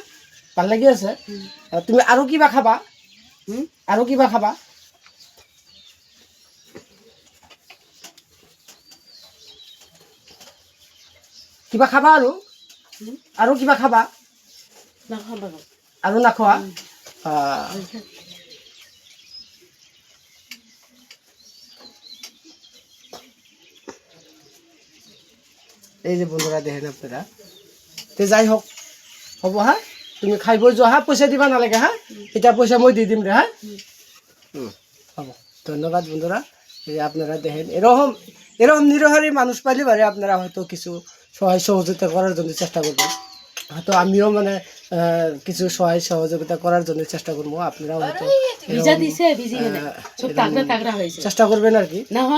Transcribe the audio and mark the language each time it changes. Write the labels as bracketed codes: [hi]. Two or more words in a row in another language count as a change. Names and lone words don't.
[as] ভাল লাগি আছে? তুমি আৰু কিবা খাবা? আৰু কিবা খাবা? কিবা খাবা আৰু কিবা খাবা? আৰু নাখোৱা? [bn] এই যে বন্ধুরা দেখেন আপনারা, তো যাই হোক [as] হ'ব হা, তুমি খাই বই যোৱা হা, পইচা দিবা নালাগে হা, এটা পয়সা মই দি দিম রে হা। [bn] হ'ব, ধন্যবাদ বন্ধুরা। এই যে আপনারা দেখেন এরকম এরকম নিরহারি মানুষ পাইলে পারে আপনারা হয়তো কিছু সহায় সহযোগিতা করার জন্য চেষ্টা করবেন। হয়তো আমিও মানে কিছু সহায় সহযোগিতা করার জন্য চেষ্টা করবো, আপনারাও হয়তো চেষ্টা করবেন আর কি।